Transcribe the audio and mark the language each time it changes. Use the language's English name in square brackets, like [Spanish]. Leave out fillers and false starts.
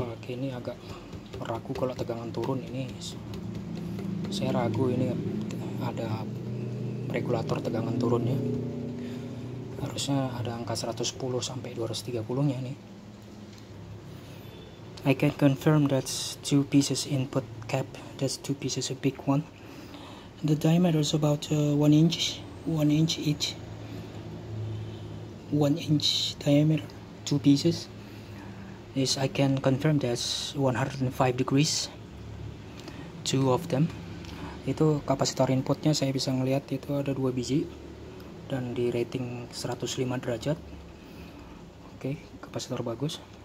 [Indonesian] Ini agak ragu kalau tegangan turun. Ini saya ragu ini ada regulator tegangan turunnya, harusnya ada angka 110 sampai 230 nya nih. [English] I can confirm that's two pieces input cap, that's two pieces, a big one. The diameter is about 1 inch each, 1 inch diameter, two pieces. Is I can confirm that's 105 degrees, two of them. [Indonesian] Itu kapasitor inputnya saya bisa ngelihat itu ada 2 biji dan di rating 105 derajat. Oke, kapasitor bagus.